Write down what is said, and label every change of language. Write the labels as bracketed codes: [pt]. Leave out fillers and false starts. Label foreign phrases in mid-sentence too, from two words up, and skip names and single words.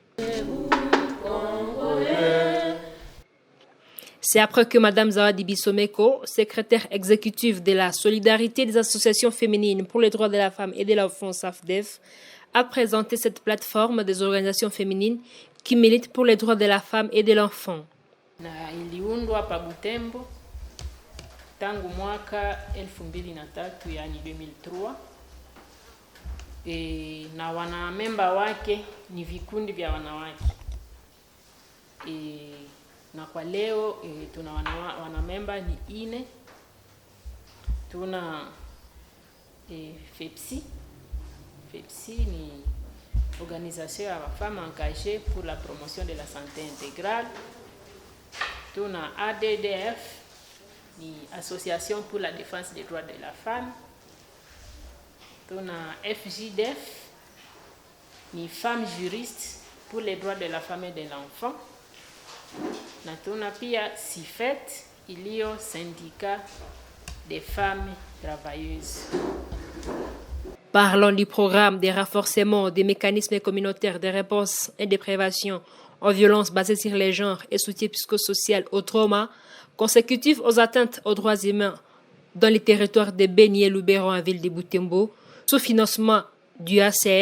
[fr] C'est après que Mme Zawadi Bissomeko, secrétaire exécutive de la solidarité des associations féminines pour les droits de la femme et de l'enfant SAFDEF, a présenté cette plateforme des organisations féminines qui militent pour les droits de la femme et de l'enfant. [sw] Iliundwa pa Butembo tangu mwaka 2003 yani 2003 na wanamemba wake ni vikundi vya wanawake na kwa leo tuna wanamemba ni 4. Tuna FEPSI. FEPSI ni organisation ya [fr] femmes engagées pour la promotion de la santé intégrale. [sw] Tuna ADDF ni [fr] association pour la défense des droits de la femme. [sw] Tuna FJDF ni [fr] femmes juristes pour les droits de la femme et de l'enfant. [sw] Na tuna pia SIFET iliyo [fr] syndicat des femmes travailleuses. Parlons du programme de renforcement des mécanismes communautaires de réponse et de prévention aux violences basées sur les genres et soutien psychosocial au trauma consécutif aux atteintes aux droits humains dans les territoires de Beni-et-Lubero en ville de Butembo, sous financement du HCR.